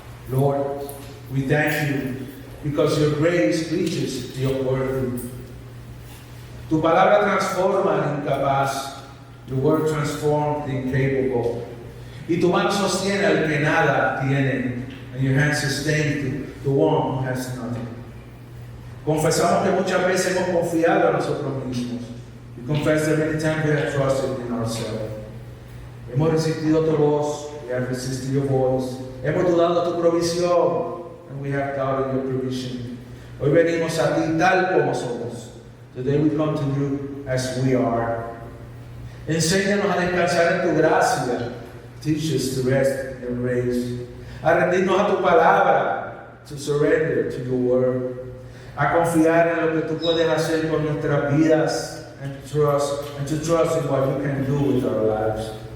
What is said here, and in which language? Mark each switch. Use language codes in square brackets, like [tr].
[en] Lord, we thank you because your grace reaches the unworthy. [es] Tu palabra transforma al incapaz. [en] Your word transforms the incapable. [es] Y tu mano sostiene al que nada tiene. [en] And your hand sustain the one who has nothing. [es] Confesamos que muchas veces hemos confiado en nosotros mismos. [en] We confess that many times we have trusted in ourselves. [es] Hemos resistido tu voz. [en] We have resisted your voice. [es] Hemos dudado de tu provisión. [en] And we have doubted your provision. [es] Hoy venimos a ti tal como somos. [en] Today we come to you as we are. [es] Enséñanos a descansar en tu gracia. [en] Teach us to rest in your grace. [es] A rendirnos a tu palabra. [en] To surrender to your word. [es] A confiar en lo que tú puedes hacer con nuestras vidas. [en] And to trust in what you can do with our lives.